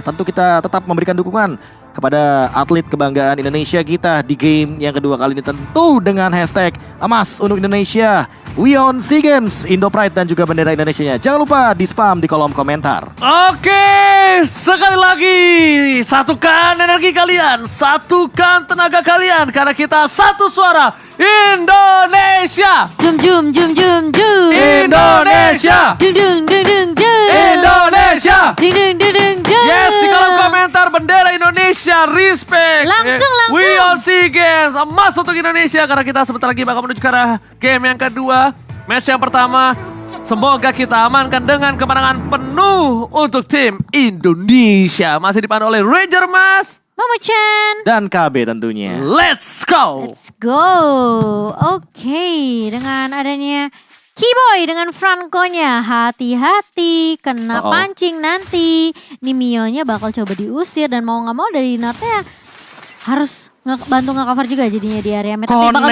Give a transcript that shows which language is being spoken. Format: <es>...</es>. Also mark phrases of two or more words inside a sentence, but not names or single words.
<id>Tentu kita tetap memberikan dukungan kepada atlet kebanggaan Indonesia kita di game yang kedua kali ini, tentu dengan hashtag emas untuk Indonesia,</id> <en>We on SEA Games, Indo Pride</en> <id>dan juga bendera Indonesianya. Jangan lupa di spam di kolom komentar. Oke, sekali lagi satukan energi kalian, satukan tenaga kalian, karena kita satu suara Indonesia. Jum jum jum jum jum. Indonesia. Dung dung dung dung dung. Indonesia. Dung dung dung dung dung. Yes, di kolom komentar bendera Indonesia, respect. Langsung.</id> <en>We on SEA Games,</en> <id>emas untuk Indonesia, karena kita sebentar lagi bakal menuju ke arah game yang kedua. Match yang pertama, semoga kita amankan dengan kemenangan penuh untuk tim Indonesia. Masih dipandu oleh Ranger Mas, Momo Chan. Dan KB tentunya.</id> <en>let's go. Let's go.</en> <id>Oke, dengan adanya Keyboy dengan Franco-nya, hati-hati kena pancing nanti. Nih Mio-nya bakal coba diusir dan mau gak mau dari Northnya harus bantu nge-cover juga jadinya di area mid. Tapi bakal</id>